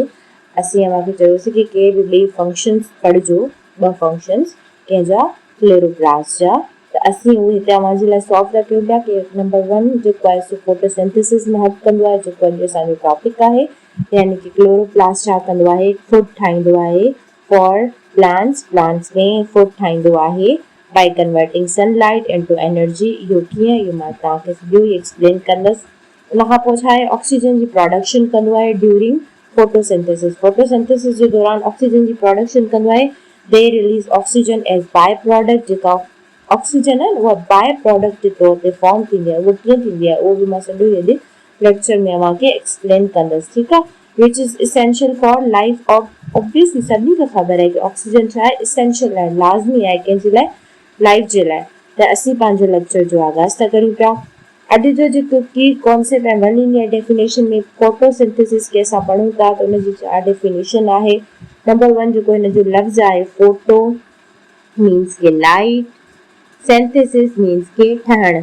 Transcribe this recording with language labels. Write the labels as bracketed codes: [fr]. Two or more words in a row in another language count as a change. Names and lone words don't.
[sd] असीं अव्हांखे चयोसीं कि के बि ॿई फंक्शन्स पढ़िजो, 2 फंक्शन्स कंहिंजा क्लोरोप्लास्ट जा। त असीं उहे हिते अव्हांजे लाइ सॉल्व था कयूं पिया कि नंबर 1 जेको आहे सो फोटोसिंथेसिस में हेल्प कंदो आहे, जेको अॼु असांजो टॉपिक आहे। यानी कि क्लोरोप्लास्ट छा कंदो आहे, फूड ठाहींदो आहे [en] for plants [sd] में फूड ठाहींदो आहे [en] by converting sunlight into energy. [sd] इहो कीअं, इहो मां तव्हांखे सॼो ई एक्सप्लेन कंदसि। उन खां पोइ छा आहे, ऑक्सीजन जी प्रोडक्शन कंदो आहे [en] during photosynthesis [sd] जे दौरान ऑक्सीजन जी प्रोडक्शन कंदो आहे। [en] they release oxygen as by product. [sd] जेका ऑक्सीजन आहे उहा [en] by product [sd] जे तौर ते फॉर्म थींदी आहे। उहा कीअं थींदी आहे उहो बि मां सॼो अॼु लेक्चर में अव्हांखे एक्सप्लेन कंदसि, ठीकु आहे। [en] which is essential for life of obviously [sd] सभिनी खे ख़बर आहे कि ऑक्सीजन छा आहे, इसेंशियल आहे, लाज़मी आहे कंहिंजे लाइ, लाइफ जे लाइ। त असीं पंहिंजे लेक्चर जो आगाज़ था करियूं पिया। अॼु जो जेको [en] key concept [sd] ऐं [en] one linear definition [sd] में फोटोसिंथेसिस खे असां पढ़ूं था त उनजी छा डेफिनेशन आहे। नंबर 1 जेको हिन जो लफ़्ज़ आहे [en] photo means [sd] के लाइट, [en] synthesis means [sd] के ठहणु।